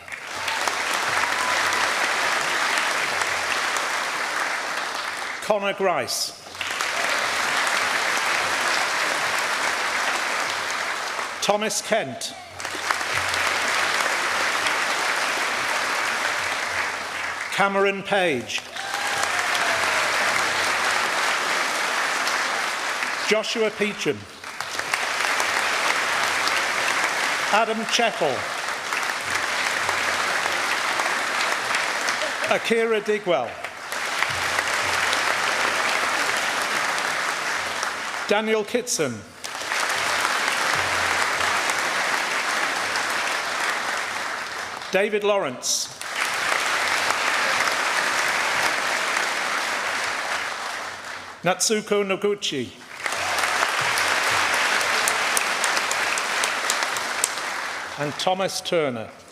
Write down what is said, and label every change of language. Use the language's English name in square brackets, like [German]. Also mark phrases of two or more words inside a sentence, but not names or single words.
[English] Connor Grice. Thomas Kent. Cameron Page. Joshua Peacham. Adam Chettle. Akira Digwell. Daniel Kitson. David Lawrence. Natsuko Noguchi. And Thomas Turner.